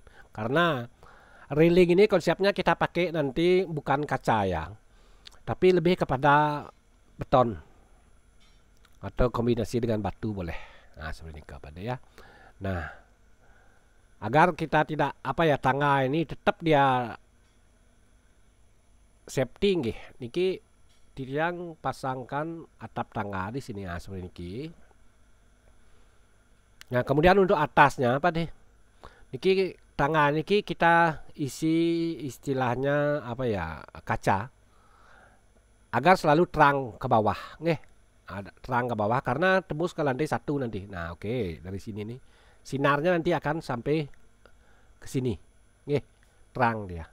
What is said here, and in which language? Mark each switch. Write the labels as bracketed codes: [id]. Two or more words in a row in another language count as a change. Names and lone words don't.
[id] Karena railing ini konsepnya kita pakai nanti bukan kaca ya, tapi lebih kepada beton atau kombinasi dengan batu boleh. Nah, seperti ini kepada ya. Nah, agar kita tidak tangga ini tetap dia safety niki tiang pasangkan atap tangga di sini seperti ini. Nah, kemudian untuk atasnya niki tangga niki kita isi istilahnya kaca agar selalu terang ke bawah ada terang ke bawah karena tembus ke lantai 1 nanti. Nah, oke, dari sini nih sinarnya nanti akan sampai ke sini terang dia.